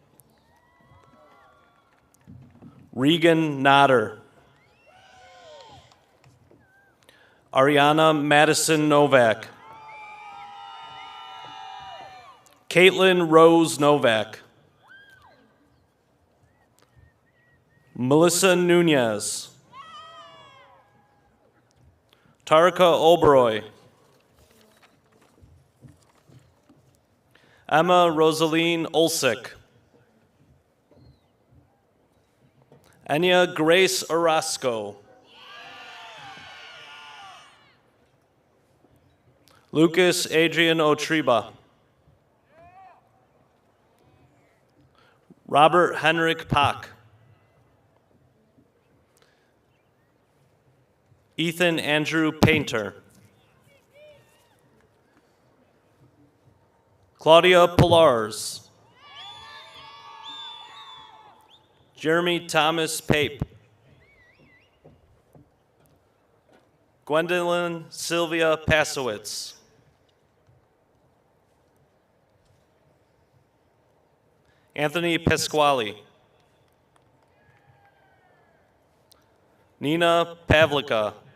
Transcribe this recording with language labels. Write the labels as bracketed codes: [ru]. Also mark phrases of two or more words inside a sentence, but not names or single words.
[en] Regan Nodder. Ariana Madison Novak. Caitlin Rose Novak. Melissa Nunez. Tarika Oberoy. Emma Rosaline Olsik. Enya Grace Orozco. Lucas Adrian Otriba. Robert Henrik Pock. Ethan Andrew Painter. Claudia Pillars. Jeremy Thomas Pape. Gwendolyn Sylvia Pasowitz. Anthony Pasquale. Nina Pavlika.